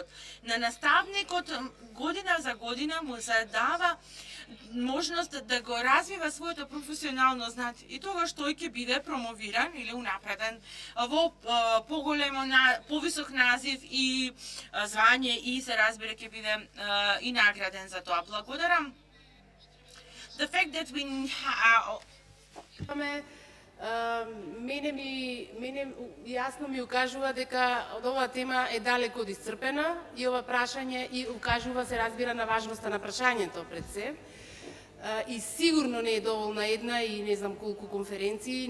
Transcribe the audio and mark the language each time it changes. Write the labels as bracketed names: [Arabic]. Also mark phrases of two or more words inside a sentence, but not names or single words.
[Macedonian] На наставникот година за година му се дава можност да го развива своето професионално знание и тогаш тој ќе биде промовиран или унапреден во повисок назив и звање и се разбира ќе биде и награден за тоа. Благодарам. [English] The fact that we [Macedonian] мене јасно ми укажува дека оваа тема е далеко од исцрпена и ова прашање и укажува, се разбира, на важноста на прашањето пред се. и сигурно не е доволна една и не знам колку конференции.